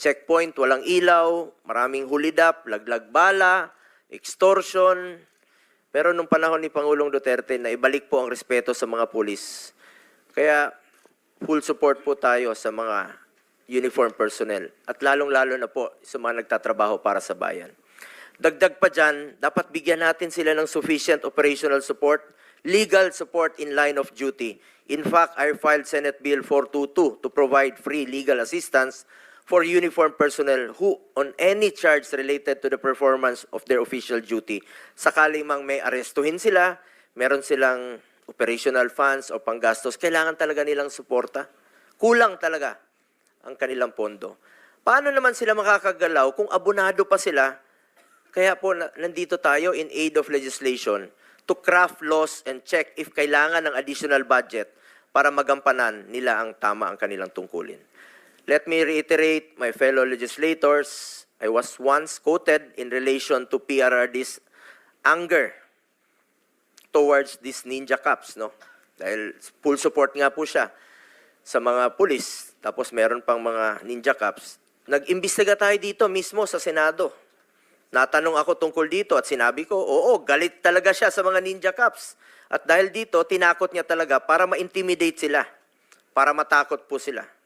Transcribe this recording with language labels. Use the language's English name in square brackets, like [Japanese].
[Filipino] Checkpoint, walang ilaw, maraming hulidap, laglag bala, extortion. Pero nung panahon ni Pangulong Duterte, na ibalik po ang respeto sa mga pulis. Kaya full support po tayo sa mga uniform personnel. At lalong-lalo na po sa mga nagtatrabaho para sa bayan. Dagdag pa dyan, dapat bigyan natin sila ng [English] sufficient operational support, legal support in line of duty. In fact, I filed Senate Bill 422 to provide free legal assistance for uniformed personnel who on any charge related to the performance of their official duty. [Filipino] Sakaling mang may arestuhin sila, meron silang operational funds o panggastos, kailangan talaga nilang suporta. Kulang talaga ang kanilang pondo. Paano naman sila makakagalaw kung abonado pa sila? Kaya po nandito tayo [English] in aid of legislation to craft laws and check if [Filipino] kailangan ng additional budget para magampanan nila ang tama ang kanilang tungkulin. [English] Let me reiterate, my fellow legislators, I was once quoted in relation to PRRD's anger towards these ninja cops, no? [Filipino] Dahil full support nga po siya sa mga pulis, tapos meron pang mga ninja cops. Nag-imbestiga tayo dito mismo sa Senado. Natanong ako tungkol dito at sinabi ko, oo, galit talaga siya sa mga ninja cops. At dahil dito, tinakot niya talaga para ma-intimidate sila, para matakot po sila.